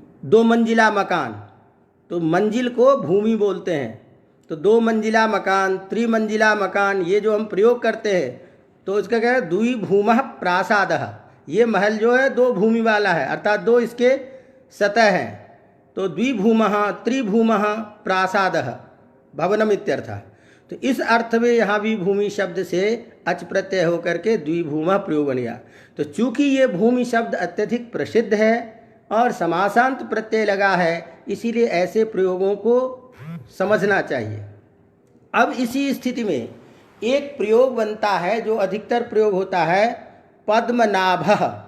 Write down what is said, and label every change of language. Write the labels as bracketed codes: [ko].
[hi] दो मंजिला मकान, तो मंजिल को भूमि बोलते हैं। तो दो मंजिला मकान, त्रिमंजिला मकान, ये जो हम प्रयोग करते हैं तो इसका क्या है? [sa] द्विभूमः प्रासादः। [hi] ये महल जो है दो भूमि वाला है, अर्थात दो इसके सतह हैं। [sa] तो द्विभूमः त्रिभूमः प्रासादः भवनम इत्यर्थः। [hi] तो इस अर्थ में यहाँ भी भूमि शब्द से अच प्रत्यय होकर के द्विभूमः प्रयोग बन गया। तो चूंकि ये भूमि शब्द अत्यधिक प्रसिद्ध है और समासांत प्रत्यय लगा है, इसीलिए ऐसे प्रयोगों को समझना चाहिए। अब इसी स्थिति में एक प्रयोग बनता है जो अधिकतर प्रयोग होता है, पद्मनाभः।